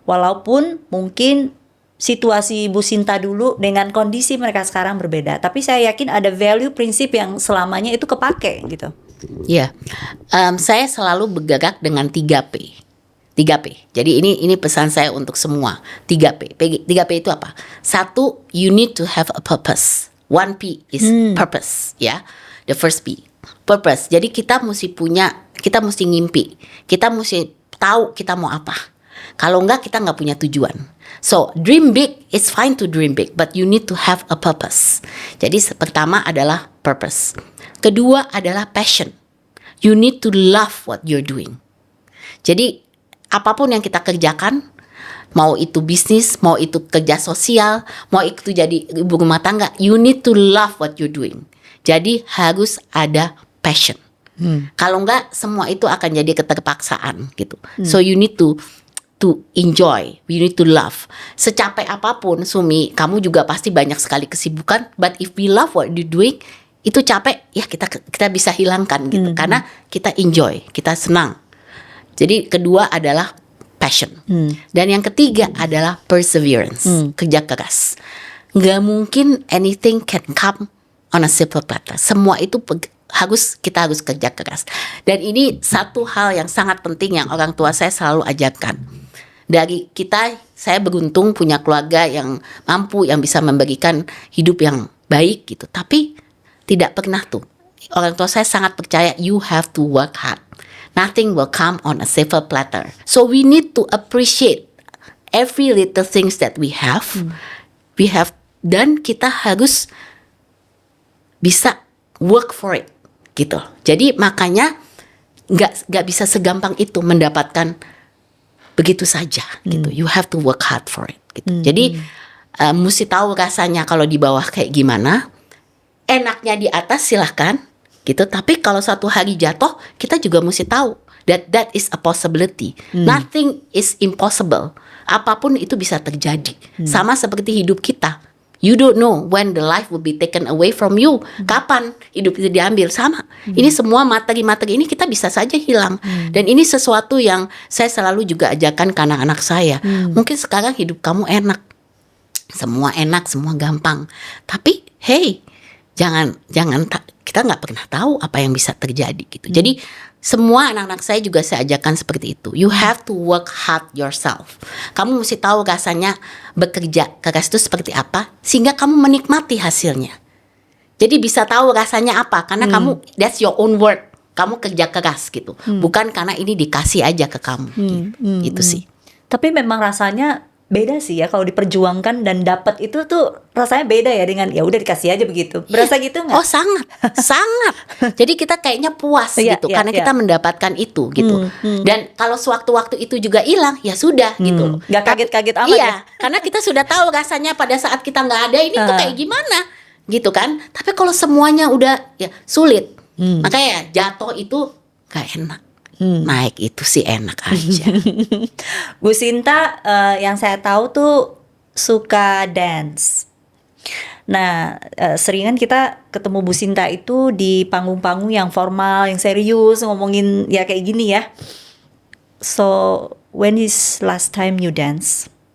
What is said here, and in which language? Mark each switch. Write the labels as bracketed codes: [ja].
[id] Walaupun mungkin situasi Ibu Sinta dulu dengan kondisi mereka sekarang berbeda, tapi saya yakin ada value, prinsip yang selamanya itu kepake gitu. Ya, saya selalu bergerak dengan 3P. 3P. Jadi ini pesan saya untuk semua. 3P. 3P itu apa? [en] 1, you need to have a purpose. 1P is purpose, ya. The first P, purpose. [id] Jadi kita mesti ngimpi. Kita mesti tahu kita mau apa. Kalau enggak kita nggak punya tujuan. [en] So dream big, it's fine to dream big, but you need to have a purpose. [id] Jadi pertama adalah purpose. Kedua adalah passion. [en] You need to love what you're doing. [id] Jadi apapun yang kita kerjakan, mau itu bisnis, mau itu kerja sosial, mau itu jadi ibu rumah tangga, [en] you need to love what you're doing. [id] Jadi harus ada passion. Kalau enggak, semua itu akan jadi keterpaksaan gitu. [en] So you need to enjoy, you need to love. [id] Secapek apapun, Sumi, kamu juga pasti banyak sekali kesibukan. [en] But if we love what you're doing, [id] itu capek, ya kita bisa hilangkan gitu. Karena kita enjoy, kita senang. Jadi kedua adalah passion. Dan yang ketiga adalah perseverance, kerja keras. Nggak mungkin [en] anything can come on a silver platter. [id] Semua itu kita harus kerja keras. Dan ini satu hal yang sangat penting yang orang tua saya selalu ajarkan. Dari kita, saya beruntung punya keluarga yang mampu, yang bisa memberikan hidup yang baik gitu. Tapi tidak pernah tuh, orang tua saya sangat percaya [en] you have to work hard. Nothing will come on a silver platter. So we need to appreciate every little things that we have. [id] Dan kita harus bisa [en] work for it [id] gitu. Jadi makanya nggak bisa segampang itu mendapatkan begitu saja gitu. [en] You have to work hard for it [id] gitu. Jadi mesti tahu rasanya kalau di bawah kayak gimana. Enaknya di atas silahkan gitu. Tapi kalau satu hari jatuh, kita juga mesti tahu [en] that is a possibility. Nothing is impossible. [id] Apapun itu bisa terjadi. Sama seperti hidup kita. [en] You don't know when the life will be taken away from you. [id] Kapan hidup itu diambil, sama. Ini semua materi-materi ini kita bisa saja hilang. Dan ini sesuatu yang saya selalu juga ajarkan ke anak-anak saya. Mungkin sekarang hidup kamu enak. Semua enak, semua gampang. Tapi hey, jangan kita nggak pernah tahu apa yang bisa terjadi gitu. Jadi semua anak-anak saya juga saya ajarkan seperti itu. [en] You have to work hard yourself. [id] Kamu mesti tahu rasanya bekerja keras itu seperti apa, sehingga kamu menikmati hasilnya. Jadi bisa tahu rasanya apa, karena kamu, [en] that's your own work. [id] Kamu kerja keras gitu, bukan karena ini dikasih aja ke kamu. Gitu sih. Tapi memang rasanya beda sih ya kalau diperjuangkan dan dapat itu tuh rasanya beda ya dengan ya udah dikasih aja begitu. Berasa gitu nggak? Oh sangat. Jadi kita kayaknya puas gitu karena kita mendapatkan itu gitu. Dan kalau sewaktu-waktu itu juga hilang, ya sudah gitu. Nggak kaget-kaget amat iya, ya. karena kita sudah tahu rasanya pada saat kita nggak ada ini tuh kayak gimana gitu kan. Tapi kalau semuanya udah ya sulit. Makanya jatuh itu nggak enak. Naik itu sih enak aja. Bu Sinta yang saya tahu tuh suka dance. Nah, seringan kita ketemu Bu Sinta itu di panggung-panggung yang formal, yang serius, ngomongin ya kayak gini ya. [en] So, when is last time you dance?